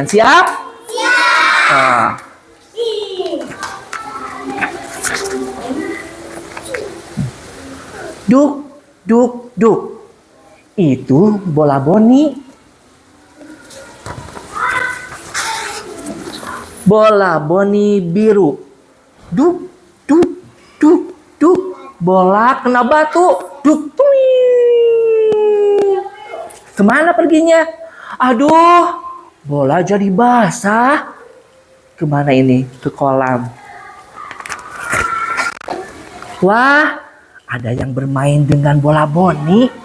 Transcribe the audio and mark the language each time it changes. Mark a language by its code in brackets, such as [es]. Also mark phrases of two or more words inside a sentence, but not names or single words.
[id] Siap? Siap. Duk, duk, duk. Itu bola boni. Bola boni biru. Duk, duk, duk, duk. Bola kena batu. Duk, tuing. Kemana perginya? Aduh, bola jadi basah. Kemana ini? Ke kolam. Wah, ada yang bermain dengan bola boni.